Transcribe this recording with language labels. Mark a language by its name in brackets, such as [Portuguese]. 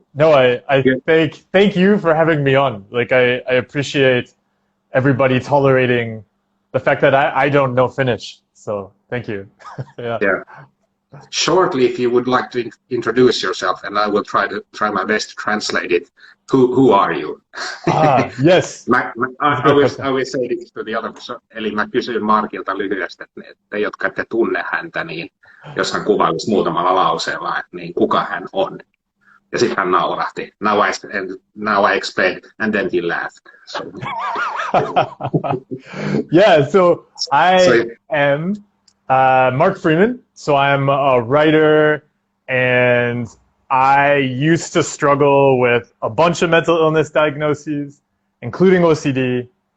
[English] No, I thank you for having me on. Like I appreciate everybody tolerating the fact that I don't know Finnish. So thank you. Yeah. Shortly, if you would like to introduce yourself, and I will try my best to translate it. Who are you? Yes. I will say this to the other. [Finnish] Eli mä kysyin Markilta lyhyesti, että te, jotka ette tunne häntä, niin jos hän kuvailisi muutamalla lauseella, niin kuka hän on. Ja sitten hän naurahti. [English] Now I explained, and then he laughed. So. Yeah, so I am Mark Freeman. So I'm a writer, and I used to struggle with a bunch of mental illness diagnoses, including OCD.